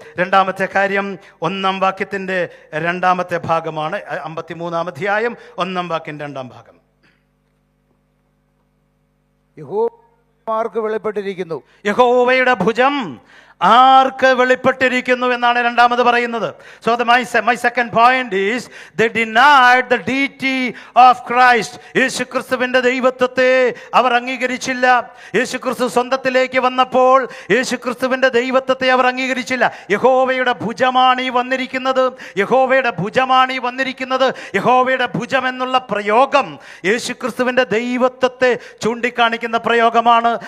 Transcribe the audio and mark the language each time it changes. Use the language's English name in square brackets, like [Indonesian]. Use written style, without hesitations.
[Malayalam] രണ്ടാമത്തെ കാര്യം 1-ാം വാക്യത്തിൻ്റെ 2-ാമത്തെ ഭാഗമാണ്. 53-ാം അധ്യായം 1-ാം വാക്യം 2-ാം ഭാഗം. യഹോവർക്ക് വെളിപ്പെട്ടിരിക്കുന്നു. യഹോവയുടെ ഭുജം ആർക്ക് വെളിപ്പെട്ടിരിക്കുന്നു എന്നാണ് രണ്ടാമത് പറയുന്നത്. [English] So my second point is they denied the deity of Christ. [Malayalam] യേശുക്രിസ്തുവിന്റെ ദൈവത്വത്തെ അവർ അംഗീകരിച്ചില്ല. യേശുക്രിസ്തു സ്വന്തത്തിലേക്ക് വന്നപ്പോൾ യേശുക്രിസ്തുവിന്റെ ദൈവത്വത്തെ അവർ അംഗീകരിച്ചില്ല. യഹോവയുടെ ഭുജമാണ് ഈ വന്നിരിക്കുന്നത്. യഹോവയുടെ ഭുജമാണ് ഈ വന്നിരിക്കുന്നത്. യഹോവയുടെ ഭുജം എന്നുള്ള പ്രയോഗം യേശുക്രിസ്തുവിന്റെ ദൈവത്വത്തെ ചൂണ്ടിക്കാണിക്കുന്ന പ്രയോഗമാണ്.